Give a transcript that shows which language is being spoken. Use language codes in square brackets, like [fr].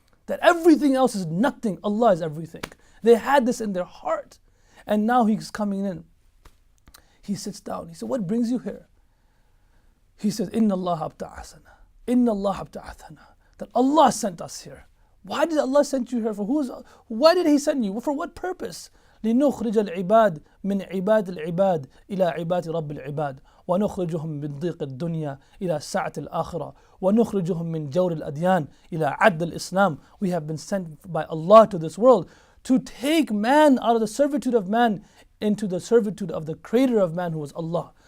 [en] That everything else is nothing, Allah is everything. They had this in their heart. And now he's coming in. He sits down. He said, what brings you here? He says, [ar] Inna Allah abta'asana. Inna Allah abta'athana. [en] That Allah sent us here. Why did Allah send you here? Why did He send you? For what purpose? [ar] لنخرج العباد من عباد العباد إلى عباد رب العباد ونخرجهم من ضيق الدنيا إلى سعة الآخرة ونخرجهم من جور الأديان إلى عدل الإسلام. [en] We have been sent by Allah to this world to take man out of the servitude of man into the servitude of the creator of man, who is Allah.